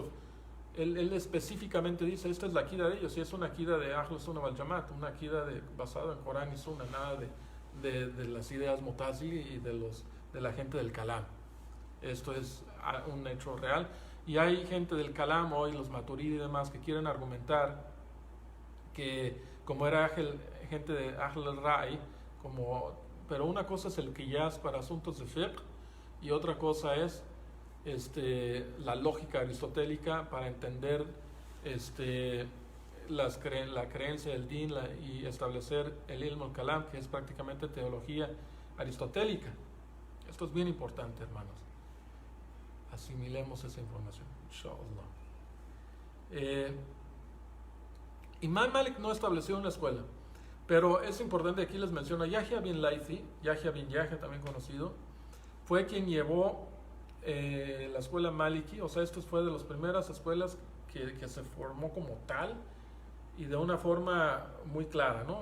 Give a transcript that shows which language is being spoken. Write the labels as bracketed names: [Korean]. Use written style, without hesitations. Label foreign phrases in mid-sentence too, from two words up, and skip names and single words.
[Spanish] Él específicamente dice, esta es la akida de ellos, y es una akida de [Arabic] أهل السنة والجماعة, [Spanish] una akida basada en Corán y Sunnah, nada de las ideas Mu'tazili y de la gente del Kalam. Esto es un hecho real, Y hay gente del Kalam hoy, los Maturidi y demás, que quieren argumentar que como era gente de [Arabic] أهل الرأي, [Spanish] pero una cosa es el qiyas para asuntos de fiqh y otra cosa es la lógica aristotélica para entender la creencia del din y establecer el [Arabic] علم الكلام, [Spanish] que es prácticamente teología aristotélica. Esto es bien importante, hermanos. Asimilemos esa información, inshallah. Imam Malik no estableció una escuela, pero es importante, aquí les menciono Yahya bin Laythi, Yahya bin Yahya también conocido, fue quien llevó la escuela Maliki, o sea, esto fue de las primeras escuelas que se formó como tal y de una forma muy clara, ¿no?